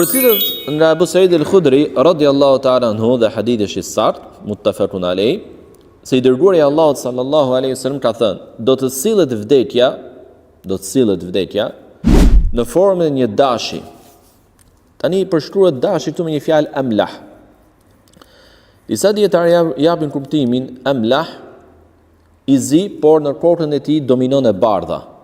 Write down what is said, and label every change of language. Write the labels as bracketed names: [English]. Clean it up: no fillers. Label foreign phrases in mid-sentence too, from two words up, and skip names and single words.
[Albanian] Për cilët nga Abu Sa'id al-Khudri [Arabic] رضي الله تعالى عنه [Albanian] dhe hadithi është i saktë, [Arabic] متفق عليه, [Albanian] se i dërguari i Allahut [Arabic] صلى الله عليه وسلم [Albanian] ka thënë, do të sillet vdekja në formën e një dashi. Tani përshkruhet dashi këtu me një fjalë amlah. Disa dietarë japin kuptimin amlah i zi, por në kokën e tij dominon e bardha.